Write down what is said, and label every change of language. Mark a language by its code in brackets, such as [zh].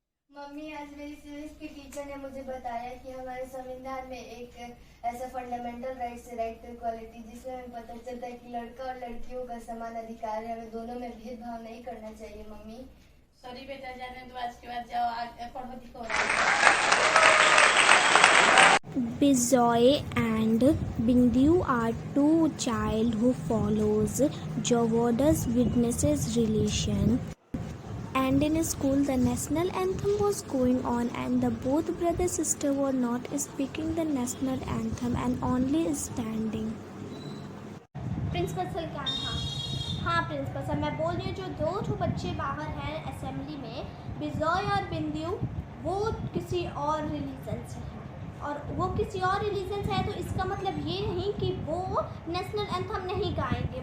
[hi] Mummy आज मेरी civics की टीचर ने मुझे बताया कि हमारे संविधान में एक ऐसा फंडामेंटल राइट्स है, राइट टू इक्वालिटी, जिसमें हमें पता चलता है कि लड़का और लड़कियों का समान अधिकार है। हमें दोनों में भेदभाव नहीं करना चाहिए। मम्मी सॉरी बेटा, जाने दो, आज के बाद जाओ, पढ़ो लिखो। [en] Bijoy and Bindu are two child who follows Jehovah's Witnesses religion. And in school the national anthem was going on and the both brother sister were not speaking the national anthem and only standing. [hi] Principal sir क्या था? रही हूँ जो 2 बच्चे बाहर हैं assembly में, बिजॉय और बिंदु, वो किसी और रिलीजन से हैं। और वो किसी और रिलीजन से है तो इसका मतलब ये नहीं कि वो नेशनल एंथम नहीं गाएंगे।